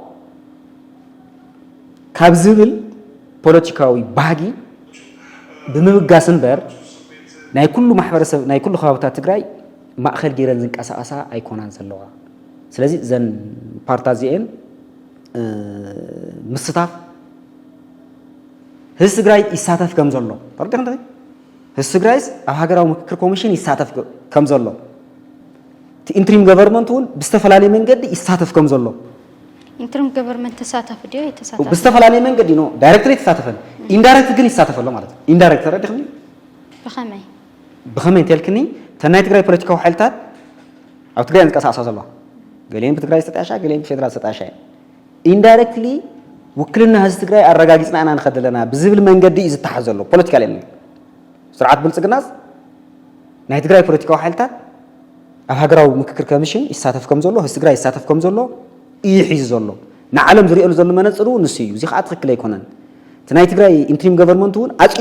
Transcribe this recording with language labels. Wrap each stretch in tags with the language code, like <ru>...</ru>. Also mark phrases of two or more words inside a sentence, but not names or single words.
<ti>ካብ ዝብል ፖለቲካዊ ባህጊ ብምብጋስ እምበር ናይ ኩሉ ማሕበረሰብ ናይ ኩሉ ከባቢታት ትግራይ ማእኸል ጌረን ዝንቀሳቐሳ ኣይኮናን ዘለዋ ስለዚ ዘን ፓርቲታት እዚአን ምስታፍ ህዝቢ ትግራይ ይሳተፍ ከም ዘሎ ተረዲእካ እንታይ ህዝቢ ትግራይ ኣብ ሃገራዊ ምክክር ኮሚሽን ይሳተፍ ከም ዘሎ እቲ</ti> <en>interim government</en> <ti>እውን ብዝተፈላለየ መንገዲ ይሳተፍ ከም ዘሎ</ti> <en>interim government</en> <ti>ተሳተፍ ድዮ ይተሳተፍ ብዝተፈላለየ መንገዲ ነው ዳይሬክትሊ ተሳተፈን ኢንዳይሬክት ግን ይሳተፍ ኣሎ ማለት ኢንዳይሬክት ተረዲእካ ብኸመይ ተልክኒ ተናይ ትግራይ ፖለቲካዊ ሓይልታት ኣብ ትግራይ ዝንቀሳቐሳ ዘለዋ ገሊአን ብትግራይ ዝተጣሻ ገሊአን ብፌደራል ዝተጣሻ ኢንዳይሬክትሊ ውክልና ህዝቢ ትግራይ ኣረጋጊፅና ኢና ንኸድ ኣለና ብዝብል መንገዲ እዩ ዝተሓዝ ዘሎ ፖለቲካሊ ስርዓት ብልፅግናስ ናይ ትግራይ ፖለቲካዊ ሓይልታት ኣብ ሃገራዊ ምክክር ኮሚሽን ይሳተፍ ከም ዘሎ ህዝቢ ትግራይ ይሳተፍ ከም ዘሎ እዩ ሒዙ ዘሎ ንዓለም ዝሪእሉ ዘሎ መነፅሩ ንሱ እዩ እዚ ከዓ ትክክል ኣይኮነን እቲ ናይ ትግራይ</ti> <en>interim government</en> <ti>እውን</ti>